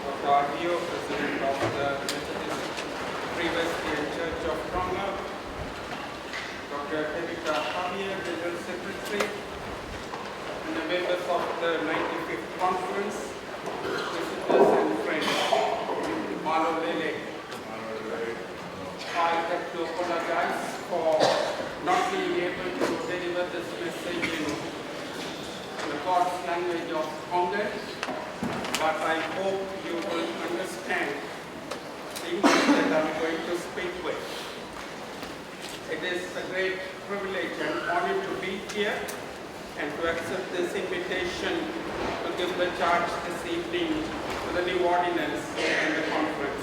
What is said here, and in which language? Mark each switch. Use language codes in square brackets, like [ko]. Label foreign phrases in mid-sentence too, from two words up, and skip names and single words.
[en] Arvio, President of the Methodist Presbyterian Church of Tonga, Dr. Evita Javier, General Secretary, and the members of the 95th Conference, visitors and friends. [to] Malo Lele. [en] I have to apologize for not being able to deliver this message in the God's language of Tongan, but I hope you will understand the English that I'm going to speak with. It is a great privilege and honor to be here and to accept this invitation to give the charge this evening to the new ordinance and the conference.